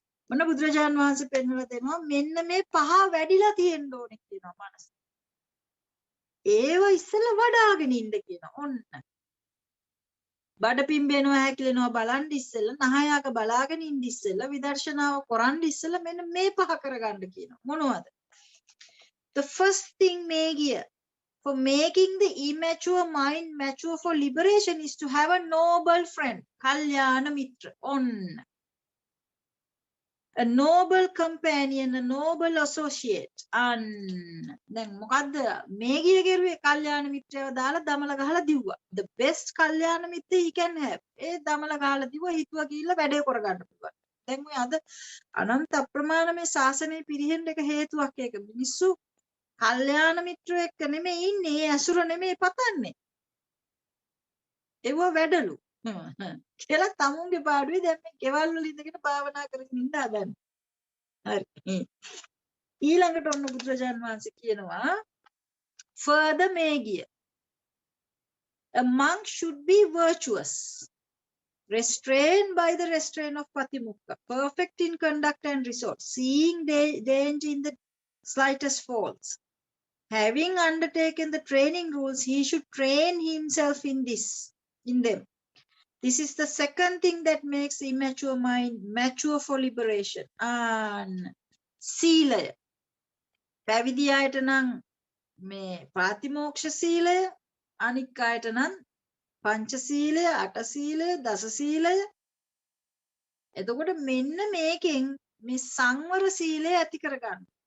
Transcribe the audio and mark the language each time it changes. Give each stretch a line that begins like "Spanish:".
Sinhala: මොන බුදුරජාන් වහන්සේ පෙන්වලා දෙනවා මෙන්න මේ 5 වැඩිලා තියෙන්න ඕනේ කියනවා මනස. ඒව ඉස්සෙල්ලා වඩාගෙන ඉන්න කියනවා. ඔන්න. බඩ පිම්බෙනවා හැකිලෙනවා බලන් ඉස්සෙල්ලා නහයක බලාගෙන ඉන්න ඉස්සෙල්ලා විදර්ශනාව කරන් ඉස්සෙල්ලා මෙන්න මේ 5 කරගන්න කියනවා. මොනවද?
English: The first thing Mehgiya for making the immature mind mature for liberation is to have a noble friend, Kalyana Mitra. On. A noble companion, a noble associate.
Sinhala: දැන් මොකද්ද මේගිය කෙරුවේ කල්යාණ මිත්‍රයව දාලා දමල ගහලා දිව්වා.
English: The best කල්යාණ මිත්‍ර he can have.
Sinhala: ඒ දමල ගහලා දිව්වා හිතුවා කියලා වැඩේ කරගන්න පුළුවන්. දැන් මේ අද අනන්ත අප්‍රමාණ මේ ශාසනය පිරිහෙන්න එක හේතුවක් ඒක. මිනිස්සු කල්යාණ මිත්‍රෝ එක්ක නෙමෙයි ඉන්නේ, ඒ අසුර නෙමෙයි පතන්නේ. ඒව වැඩලු. කියලා තමුන්ගේ පාඩුවේ දැන් මේ ගෙවල් වල ඉඳගෙන භාවනා කරගෙන ඉන්න හදන්නේ. හරි. ඊළඟට ඔන්න බුදුරජාන් වහන්සේ කියනවා
English: further Mehgiya, a monk should be virtuous. restrained by the restraint of patimukka, perfect in conduct and resort, seeing danger in the slightest faults. Having undertaken the training rules, he should train himself in them. This is the second thing that makes the immature mind mature for liberation.
Sinhala: And සීලය. පැවිදි අයට නම් මේ ප්‍රාතිමෝක්ෂ සීලය, අනික් අයට නම් පංච සීලය, අට සීලය, දස සීලය. එතකොට මෙන්න මේකෙන් මේ සංවර සීලය ඇති කරගන්න.